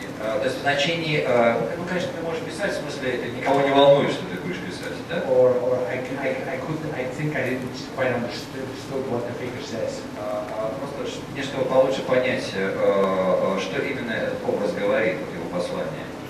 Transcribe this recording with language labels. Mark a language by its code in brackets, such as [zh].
[ru] То есть в значении, ну, конечно, ты можешь писать, в смысле, никого не волнует, что ты будешь писать, да? [en] Or I think I didn't quite understood what the figure says. [ru] Просто мне, чтобы получше понять, что именно этот образ говорит, вот его послание.